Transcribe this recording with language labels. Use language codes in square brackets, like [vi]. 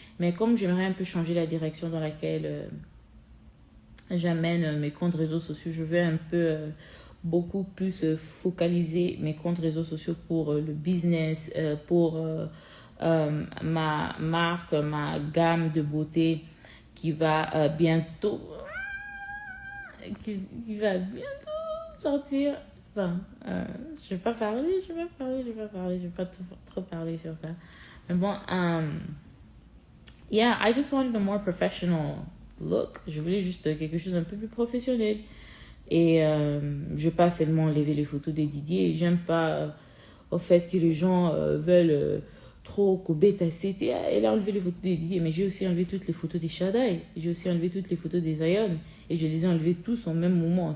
[fr] Mais comme j'aimerais un peu changer la direction dans laquelle j'amène mes comptes réseaux sociaux, je veux un peu beaucoup plus focaliser mes comptes réseaux sociaux pour le business, pour ma marque, ma gamme de beauté qui va bientôt qui va bientôt sortir. Enfin, je vais pas parler, je vais pas trop parler sur ça. Mais bon, [en] yeah, I just wanted a more professional look. [fr] Je voulais juste quelque chose un peu plus professionnel. Et je vais pas seulement enlever les photos de Didier. J'aime pas au fait que les gens veulent trop Kobeta c'était elle a enlevé les photos des Didier, mais j'ai aussi enlevé toutes les photos des Shaddai, j'ai aussi enlevé toutes les photos des Zion et je les ai enlevées tous en même moment.